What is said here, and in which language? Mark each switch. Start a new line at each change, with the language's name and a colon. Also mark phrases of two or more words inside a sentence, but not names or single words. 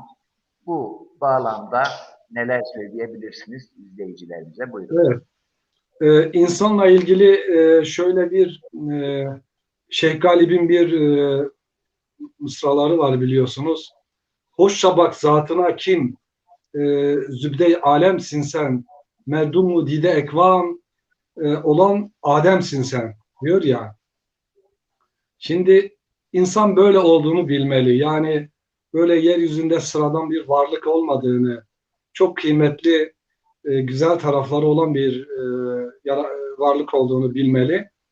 Turkish: Bu bağlamda neler söyleyebilirsiniz izleyicilerimize? Buyurun. Evet. İnsanla ilgili şöyle bir Şeyh Galip'in bir mısraları var biliyorsunuz. Hoşça bak zatına kim, zübde-i alemsin sen, merdum-u dide ekvam olan Adem'sin sen diyor ya. Şimdi insan böyle olduğunu bilmeli. Yani böyle yeryüzünde sıradan bir varlık olmadığını, çok kıymetli, güzel tarafları olan bir varlık olduğunu bilmeli.